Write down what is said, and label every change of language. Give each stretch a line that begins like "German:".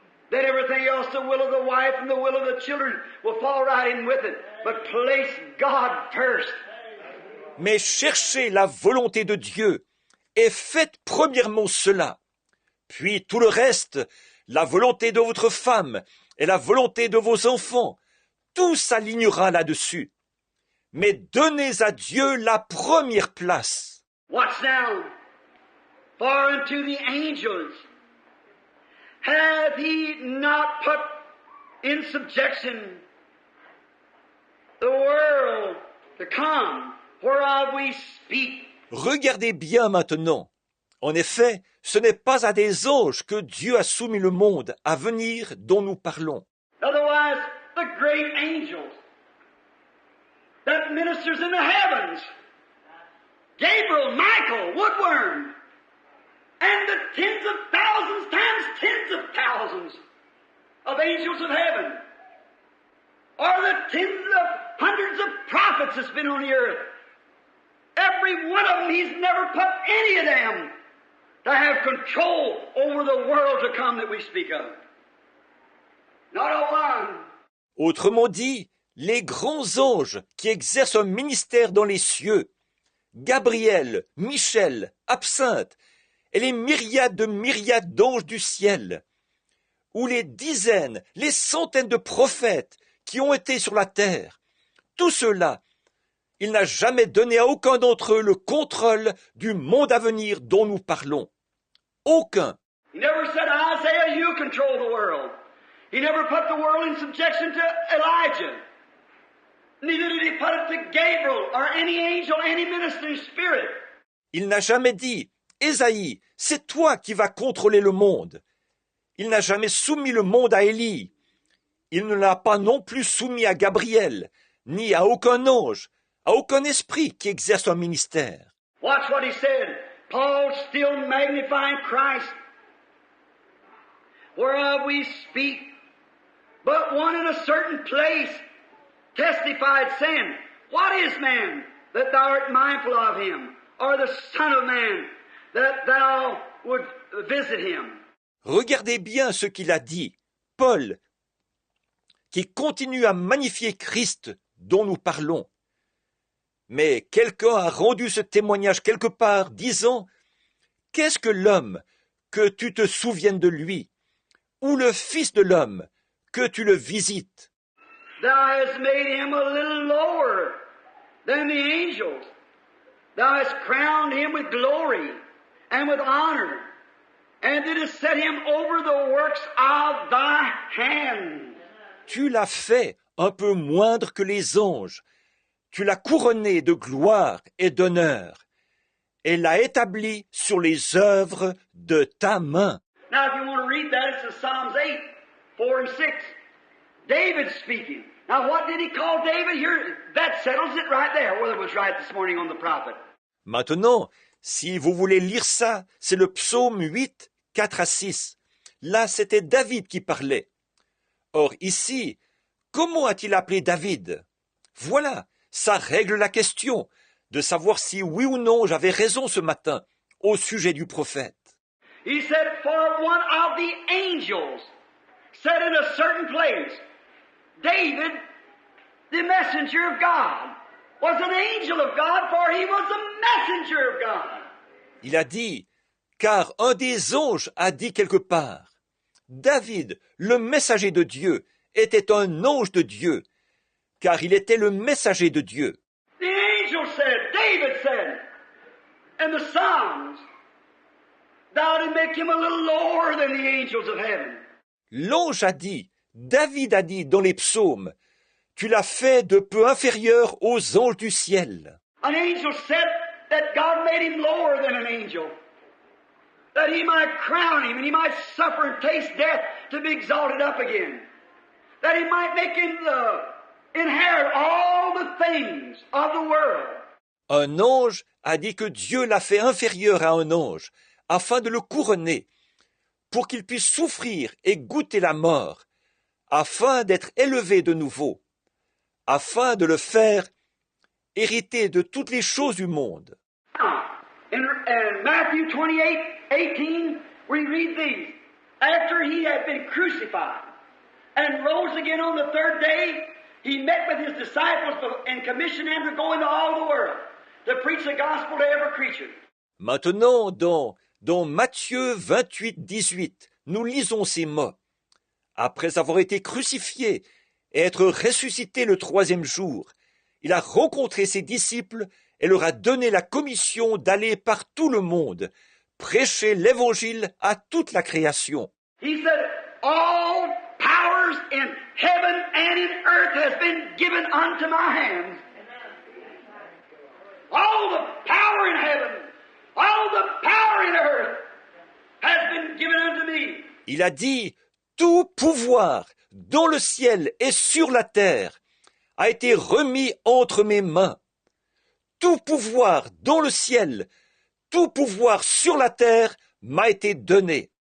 English: Then everything else, the will of the wife and the will of the children, will fall right in with it. But place God first.
French: Mais cherchez la volonté de Dieu et faites premièrement cela. Puis tout le reste, la volonté de votre femme et la volonté de vos enfants, tout s'alignera là-dessus. Mais donnez à Dieu la première place.
English: Watch now. For unto the angels hath He not put in subjection the world to come, whereof we speak.
French: Regardez bien maintenant. En effet, ce n'est pas à des anges que Dieu a soumis le monde à venir dont nous parlons.
English: Otherwise, the great angels that ministers in the heavens, Gabriel, Michael, Woodworm, and the tens of thousands times tens of thousands of angels of heaven, or the tens of hundreds of prophets that's been on the earth. Every one of them, He's never put any of them to have control over the world to come that we speak of. Not a one.
French: Autrement dit, les grands anges qui exercent un ministère dans les cieux, Gabriel, Michel, Absinthe, et les myriades de myriades d'anges du ciel, ou les dizaines, les centaines de prophètes qui ont été sur la terre, tout cela, il n'a jamais donné à aucun d'entre eux le contrôle du monde à venir dont nous parlons. Aucun.
English: He never said, Isaiah, you control the world. He never put the world in subjection to Elijah. Neither did he put it to Gabriel or any angel, any ministering spirit.
French: Il n'a jamais dit, Ésaïe, c'est toi qui vas contrôler le monde. Il n'a jamais soumis le monde à Élie. Il ne l'a pas non plus soumis à Gabriel, ni à aucun ange, à aucun esprit qui exerce un ministère.
English: Watch what he said. Paul still magnifying Christ, whereof we speak, but one in a certain place testified, saying, What is man, that thou art mindful of him, or the Son of Man, that thou would visit him?
French: Regardez bien ce qu'il a dit, Paul, qui continue à magnifier Christ dont nous parlons. Mais quelqu'un a rendu ce témoignage quelque part, disant, Qu'est-ce que l'homme, que tu te souviennes de lui, ou le Fils de l'homme, que tu le visites?
English: Thou hast made him a little lower than the angels. Thou hast crowned him with glory and with honor, and didst set him over the works of thy hands.
French: Tu l'as fait un peu moindre que les anges. Tu l'as couronné de gloire et d'honneur, et l'as établi sur les œuvres de ta main.
English: Now, if you want to read that, it's in Psalms 8, 4 and 6. David speaking. Now, what did he call David here? That settles it right there, whether it was right this morning on the prophet.
French: Maintenant, si vous voulez lire ça, c'est le psaume 8, 4 à 6. Là, c'était David qui parlait. Or, ici, comment a-t-il appelé David? Voilà, ça règle la question de savoir si oui ou non j'avais raison ce matin au sujet du prophète.
English: He said, For one of the angels said in a certain place, David, the messenger of God, was an angel of God, for he was a messenger of God.
French: Il a dit, car un des anges a dit quelque part, David, le messager de Dieu, était un ange de Dieu, car il était le messager de Dieu.
English: The angel said, David said, in the Psalms, Thou did make him a little lower than the angels of heaven.
French: L'ange a dit, David a dit dans les psaumes, tu l'as fait de peu inférieur aux anges du ciel.
English: An angel said that God made him lower than an angel, that he might crown him and he might suffer and taste death to be exalted up again, that he might make him inherit all the things of the world.
French: Un ange a dit que Dieu l'a fait inférieur à un ange, afin de le couronner, pour qu'il puisse souffrir et goûter la mort, afin d'être élevé de nouveau, afin de le faire hériter de toutes les choses du monde.
English: In Matthew 28, 18, we read these. After he had been crucified and rose again on the third day, he met with his disciples and commissioned them to go into all the world, to preach the gospel to every creature.
French: Maintenant, dans Matthieu 28, 18, nous lisons ces mots. Après avoir été crucifié et être ressuscité le troisième jour, il a rencontré ses disciples et leur a donné la commission d'aller par tout le monde, prêcher l'évangile à toute la création.
English: He said, all powers in heaven and in earth has been given unto my hands. All the power in heaven, all the power in earth has been given unto me.
French: Il a dit, tout pouvoir dans le ciel et sur la terre a été remis entre mes mains. Tout pouvoir dans le ciel, tout pouvoir sur la terre m'a été donné.